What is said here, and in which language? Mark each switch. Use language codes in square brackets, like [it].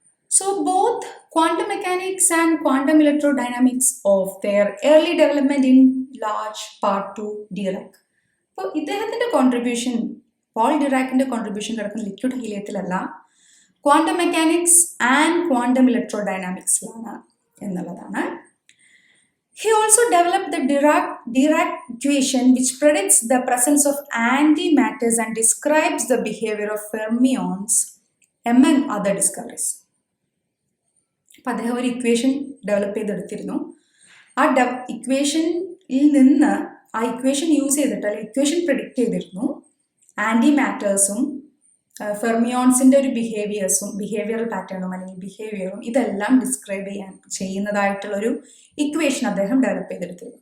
[en] So both quantum mechanics and quantum electrodynamics of their early development in large part to Dirac. [ml] അപ്പോൾ ഇദ്ദേഹത്തിൻ്റെ contribution, Paul ഡിറാക്കിൻ്റെ contribution കിടക്കുന്ന liquid ഹീലിയത്തിലല്ല, quantum mechanics and quantum ഇലക്ട്രോഡൈനാമിക്സിലാണ് എന്നുള്ളതാണ്. [en] He also developed the Dirac equation, which predicts the presence of antimatters and describes the behavior of fermions, among other discoveries. [ml] അപ്പം അദ്ദേഹം ഒരു equation develop ചെയ്തെടുത്തിരുന്നു. ആ ഇക്വേഷനിൽ നിന്ന് ആ equation use ചെയ്തിട്ട് അല്ലെങ്കിൽ ഇക്വേഷൻ പ്രിഡിക്റ്റ് ചെയ്തിരുന്നു ആൻറ്റി മാറ്റേഴ്സും ഫെർമിയോൺസിൻ്റെ ഒരു ബിഹേവിയറൽ പാറ്റേണും അല്ലെങ്കിൽ ബിഹേവിയറും ഇതെല്ലാം ഡിസ്ക്രൈബ് ചെയ്യുന്നതായിട്ടുള്ളൊരു ഇക്വേഷൻ അദ്ദേഹം ഡെവലപ്പ് ചെയ്തെടുത്തിരുന്നു.